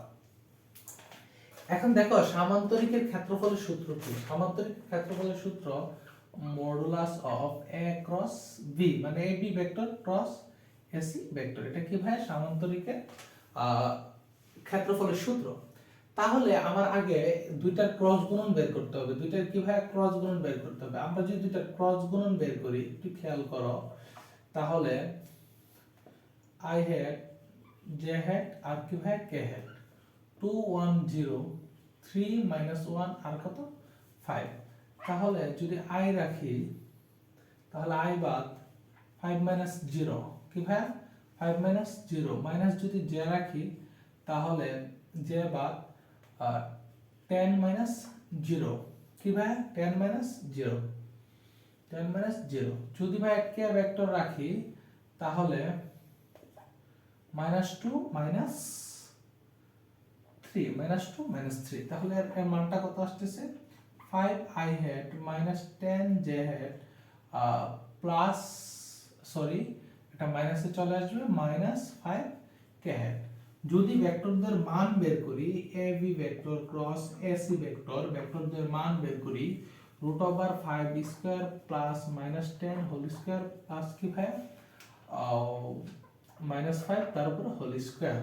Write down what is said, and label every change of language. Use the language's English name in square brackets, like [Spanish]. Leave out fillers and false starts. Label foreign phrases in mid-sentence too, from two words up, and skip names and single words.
[Bangla] এখন দেখো সামান্তরিকের ক্ষেত্রফলের সূত্র কি, সামান্তরিকের ক্ষেত্রফলের সূত্র [English] modulus of a cross b, [Bangla] মানে ab [English] vector cross [Bangla] ac ভেক্টর। এটা কি ভাই সামান্তরিকের ক্ষেত্রফলের সূত্র। তাহলে আমার আগে দুইটার ক্রস গুণন বের করতে হবে, দুইটার কি ভাই ক্রস গুণন বের করতে হবে। আমরা যদি দুইটার ক্রস গুণন বের করি একটু খেয়াল করো, তাহলে [English] i hat j hat [Bangla] আর কি ভাই [English] k hat [Bangla] 2 1 0 3 1 আর কত 5। তাহলে যদি i রাখি তাহলে i বাদ 5 0, কি ভাই 5 0 মাইনাস যদি j রাখি তাহলে j বাদ 10 0, কি ভাই 10 0 10 0। যদি ভাই k ভেক্টর রাখি তাহলে -2 3 -2 3, তাহলে এর মানটা কত আসতেছে [English] 5i hat -10j hat plus sorry [Bangla] এটা মাইনাসে চলে আসবে [English] -5k hat। [Bangla] যদি ভেক্টরদের মান বের করি ab [English] vector cross [Bangla] ac ভেক্টর, ভেক্টরদের মান বের করি √5 [English] square plus -10 whole square plus [Bangla] কি ভাই -5 তার উপর [English] whole square.